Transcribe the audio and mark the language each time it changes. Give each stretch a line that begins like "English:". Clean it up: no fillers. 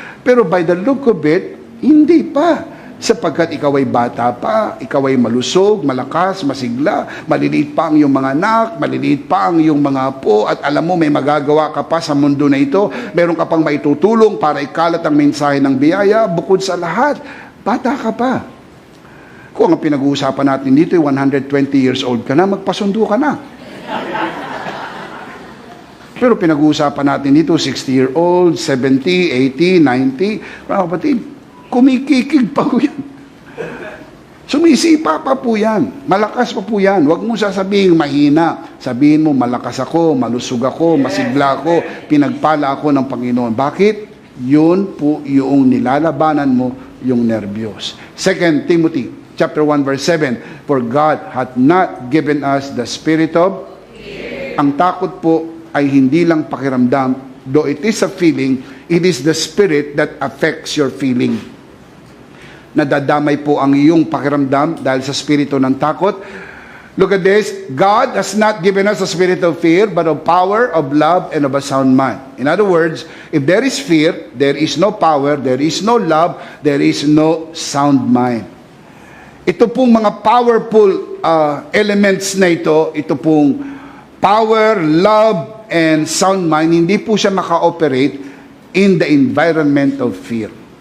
English: Pero by the look of it,
Filipino: hindi pa. Sapagkat ikaw ay bata pa, ikaw ay malusog, malakas, masigla, maliliit pa ang iyong mga anak, maliliit pa ang iyong mga apo, at alam mo may magagawa ka pa sa mundo na ito, meron ka pang maitutulong para ikalat ang mensahe ng biyaya, bukod sa lahat, bata ka pa. Kung ang pinag-uusapan natin dito ay 120 years old ka na, magpasundo ka na. Pero pinag-uusapan natin dito, 60-year-old, 70, 80, 90. Mga kapatid, kumikikig pa po yan. Sumisipa pa po yan. Malakas pa po yan. Huwag mo sasabihin mahina. Sabihin mo, malakas ako, malusog ako, masigla ako, pinagpala ako ng Panginoon. Bakit? Yun po yung nilalabanan mo, yung nervyos.
English: 2 Timothy chapter 1 verse 7, For God hath not given us the spirit of fear.
Filipino: Ang takot po ay hindi lang pakiramdam,
English: though it is a feeling, it is the spirit that affects your feeling.
Filipino: Nadadamay po ang iyong pakiramdam dahil sa spirito ng takot.
English: Look at this, God has not given us a spirit of fear, but of power, of love, and of a sound mind. In other words, if there is fear, there is no power, there is no love, there is no sound mind.
Filipino: Ito pong mga powerful elements na ito pong power, love, and sound mind, hindi po siya maka-operate
English: in the environment of fear.